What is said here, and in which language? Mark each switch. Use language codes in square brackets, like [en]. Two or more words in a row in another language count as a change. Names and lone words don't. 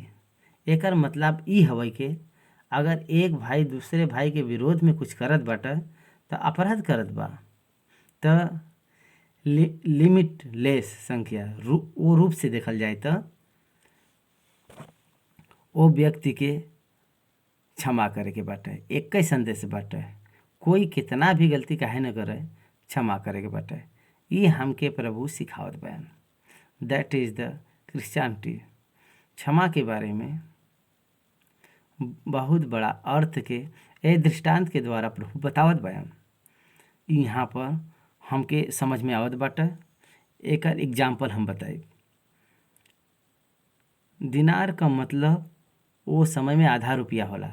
[bho] एकर मतलब ई हवे कि अगर एक भाई दूसरे भाई के विरोध में कुछ करत बाटे तो अपराध करत बा, तो लिमिटलेस संख्या वो रूप से देखल जाए तो वो व्यक्ति के क्षमा करे के बाटे। एक ही संदेश बाटे, कोई कितना भी गलती काहे न करे, क्षमा करे के बाटे। ये हमके प्रभु सिखावत बयान। [en] That is the Christianity. [bho] क्षमा के बारे में बहुत बड़ा अर्थ के ए दृष्टांत के द्वारा प्रभु बतावत बयान। यहाँ पर हमके समझ में आवत बाटे। एक एग्जाम्पल हम बताए। दिनार का मतलब वो समय में आधा रुपया होला।